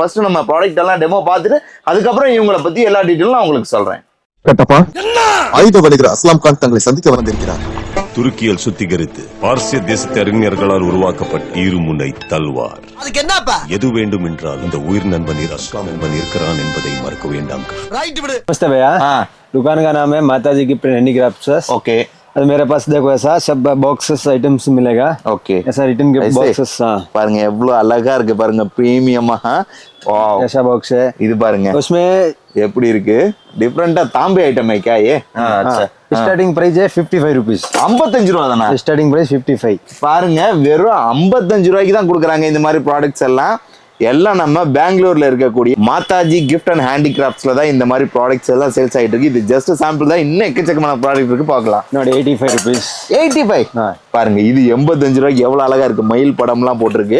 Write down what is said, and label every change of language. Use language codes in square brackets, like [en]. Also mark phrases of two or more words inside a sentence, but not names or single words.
[ta] ஃபர்ஸ்ட் நம்ம ப்ராடக்ட் எல்லாம் டெமோ பார்த்துட்டு அதுக்கப்புறம் இவங்களை பத்தி எல்லா டீட்டெயிலும் நான் உங்களுக்கு சொல்றேன்। கட்டப்பா ஆயுத வணிகர் அஸ்லாம் கான் தங்களை சந்திக்க வந்திருக்கிறார்। துருக்கியில் சுத்திகரித்து பார்சிய தேசத்து அறிஞர்களால் உருவாக்கப்பட்ட இருமுனை தல்வார்। அதுக்கு என்னப்பா எது வேண்டும் என்றால் இந்த உயிர் நண்பன் அஸ்லாம் நண்பன் இருக்கிறான் என்பதை மறக்க வேண்டாம்। ரைட் விடு। [hi] नमस्ते भैया। दुकान का नाम है माता जी गिफ्ट हैंडीक्राफ्ट्स। ओके, और मेरे पास देखो ऐसा सब [en] boxes items [hi] मिलेगा। ओके, ऐसा [en] return gift boxes. [ta] பாருங்க எவ்வளவு அழகா இருக்கு பாருங்க, பிரீமியமா। வாவ், [hi] ऐसा बॉक्स है। [ta] இது பாருங்க [hi] उसमें [ta] எப்படி இருக்கு, டிஃபரெண்டா தாம்பே ஐட்டம் [hi] है क्या ये? अच्छा, [en] starting price है 55 rupees। [ta] 55 ரூபா தானா? [en] starting price 55. [ta] பாருங்க வெறும் 55 ரூபாய்க்கு தான் கொடுக்குறாங்க இந்த மாதிரி ப்ராடக்ட்ஸ் எல்லாம் நம்ம பெங்களூர்ல இருக்கக்கூடிய மாதாஜி கிஃப்ட் அண்ட் ஹேண்டிகிராஃப்ட்ஸ்ல தான் இந்த மாதிரி ப்ராடக்ட்ஸ் எல்லாம் சேல்ஸ் ஆயிட்டு இருக்கு। இது [en] just sample [ta] தான், இன்னும் எக்கச்சக்கமான ப்ராடக்ட் இருக்கு, பார்க்கலாம்। [en] 85 रुपीस। [ta] 85 பாருங்க, இது 85 ரூபாய்க்கு எவ்வளவு அழகா இருக்கு, மயில் படம்லாம் போட்டிருக்கு।